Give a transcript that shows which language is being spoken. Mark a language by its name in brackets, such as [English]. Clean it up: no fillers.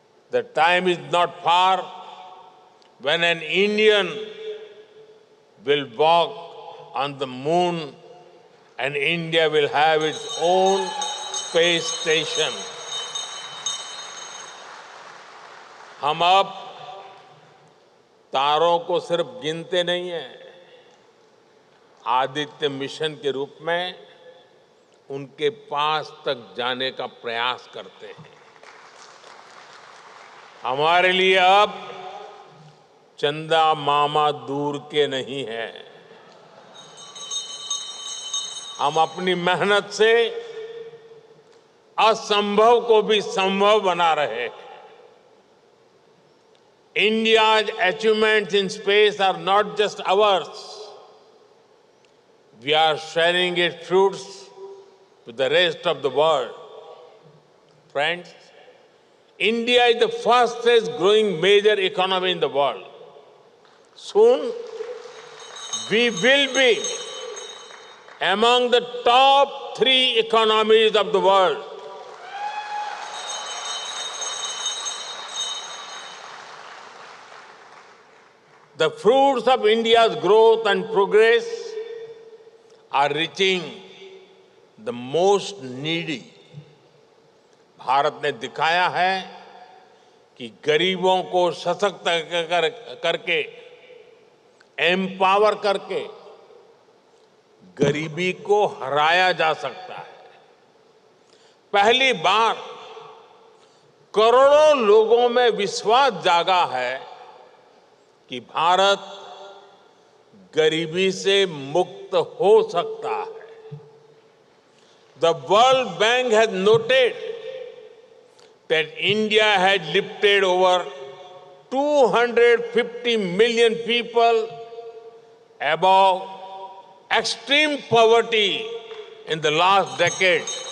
[English] The time is not far when an Indian will walk on the moon and India will have its own space station. [Hindi] हम अब तारों को सिर्फ गिनते नहीं हैं, आदित्य मिशन के रूप में उनके पास तक जाने का प्रयास करते हैं। हमारे लिए अब चंदा मामा दूर के नहीं है। हम अपनी मेहनत से असंभव को भी संभव बना रहे हैं। [English] India's achievements in space are not just ours. We are sharing its fruits with the rest of the world. Friends, India is the fastest growing major economy in the world. Soon, we will be among the top 3 economies of the world. The fruits of India's growth and progress are reaching the most needy. [Hindi] Bharat ने दिखाया है कि गरीबों को सशक्त करके, empower करके गरीबी को हराया जा सकता है। पहली बार करोड़ों लोगों में विश्वास जागा है कि भारत गरीबी से मुक्त हो सकता है। [English] The World Bank has noted that India has lifted over 250 million people above extreme poverty in the last decade.